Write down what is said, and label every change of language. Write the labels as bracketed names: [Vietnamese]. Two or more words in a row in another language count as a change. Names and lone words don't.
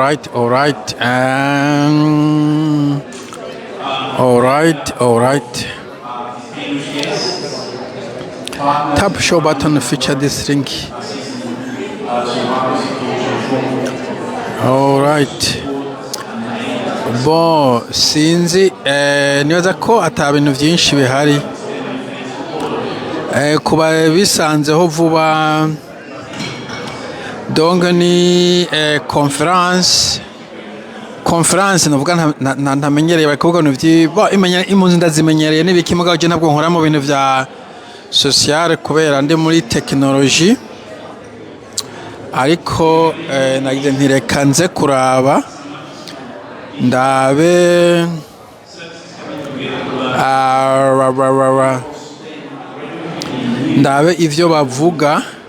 [English] Tap show button feature this link. All right. [Rundi] Bo sinzi nibaza ko ata bintu byinshi bihari kuba bisanzeho vuba donc ni conference navuga ntamenyereye bakavuga impunzi ndazimenyereye n'ibiki mugabo je ntabwo nkora mu bintu vya social kubera ndi muri technology ariko nagize ntireka nze kuraba ndabe ivyo bavuga